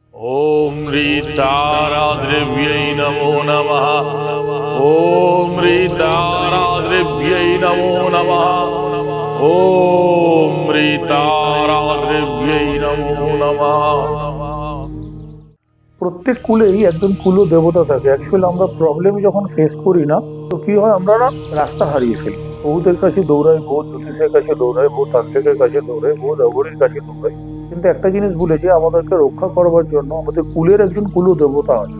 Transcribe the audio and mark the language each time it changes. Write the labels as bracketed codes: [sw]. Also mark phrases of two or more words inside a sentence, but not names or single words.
[sa] ओम ह्रीताराद्रिव्यै नमो नमः। ओम ह्रीताराद्रिव्यै नमो नमः। ओम ह्रीताराद्रिव्यै नमो नमः। [bn] প্রত্যেক কুলেই একজন কুল দেবতা থাকে। অ্যাকচুয়ালি আমরা প্রবলেম যখন ফেস করি না, তো কি হয়, আমরা না রাস্তা হারিয়ে ফেলি। বহুদের কাছে দৌড়াই, বহু জ্যোতিষের কাছে দৌড়াই, বহু তান্ত্রিকের কাছে দৌড়াই, বহু অঘরীর কাছে দৌড়াই, কিন্তু একটা জিনিস ভুলে যে আমাদেরকে রক্ষা করবার জন্য আমাদের কুলের একজন কুল দেবতা আছেন।